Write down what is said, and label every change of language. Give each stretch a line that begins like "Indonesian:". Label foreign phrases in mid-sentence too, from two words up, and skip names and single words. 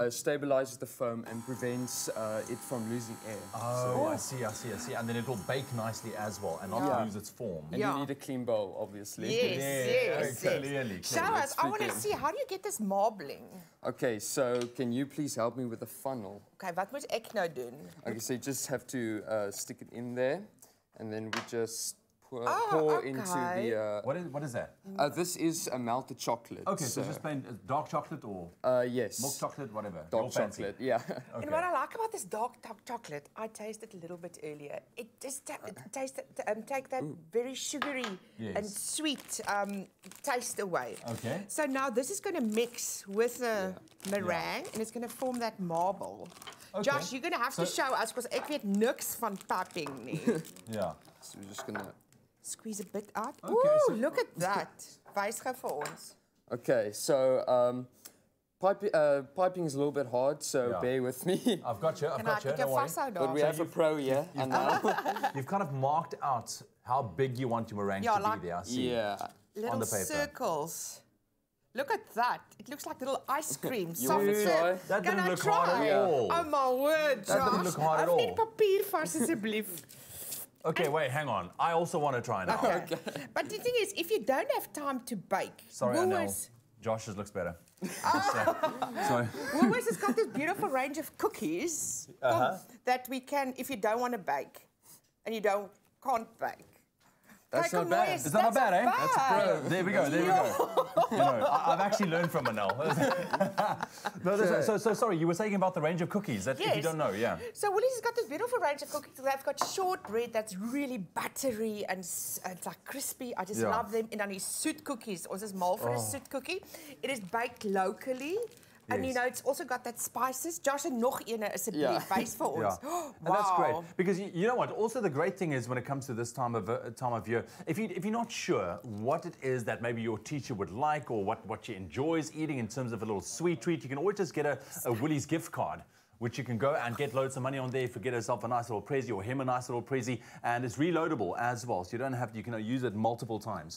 English: stabilizes the foam and prevents it from losing air. Oh, I see. And then it will bake nicely as well and not lose its form. And you need a clean bowl, obviously. Yes. Clearly. Show us. I want to see, how do you get this marbling? Okay, so can you please help me with the funnel?
Afrikaans: Okay, wat moet ek nou doen?
English: Okay, so you just have to stick it in there, and then we just pour okay. into the... What is that? This is a melted chocolate. Okay, so just plain dark chocolate or yes. milk chocolate, whatever. Dark chocolate, yeah. Okay. And what I like about this dark chocolate, I tasted a little bit earlier. It just tasted, take that very sugary and sweet taste away. Okay. So now this is going to mix with the meringue and it's going to form that marble. Okay. Josh, you're going to have to show us because
Afrikaans: ek weet niks van piping nie.
English: Yeah. So we're just going to... Squeeze a bit out. Okay, Ooh, so look at that.
Afrikaans: Wys gou vir ons.
English: Okay, so piping is a little bit hard, so bear with me. I've got you. Don't worry. But we have a pro here, and now you've kind of marked out how big you want your meringue to be there. I see. Little on the paper. Circles. Look at that. It looks like little ice cream. You want to try? That Can didn't I look try? hard at all. Oh my word, Josh. That didn't look hard at all.
Afrikaans: Ek net papier vas asseblief.
English: Okay, wait, hang on. I also want to try now. Okay. But the thing is, if you don't have time to bake, Sorry, Anel. Woolworths, Josh's looks better. Sorry. Woolworths has got this beautiful range of cookies that we can, if you don't want to bake and you can't bake. That's not bad. It's not bad, eh? That's a pro. There we go. You know, I've actually learned from Anel. So sorry, you were saying about the range of cookies that if you don't know, So Woolies has got this beautiful range of cookies. They've got shortbread that's really buttery and it's like crispy. I just love them. And then these soot cookies.
Afrikaans: Ons is mal
English: for a soot cookie. It is baked locally. And you know, it's also got that spices. Josh,
Afrikaans: en nog ene asseblief, wys vir ons.
English: Wow. And that's great. Because you know what? Also, the great thing is when it comes to this time of year, if you're not sure what it is that maybe your teacher would like or what she enjoys eating in terms of a little sweet treat, you can always just get a Woolies gift card, which you can go and get loads of money on there if you get yourself a nice little prezi or him a nice little prezi, and it's reloadable as well, so you can use it multiple times.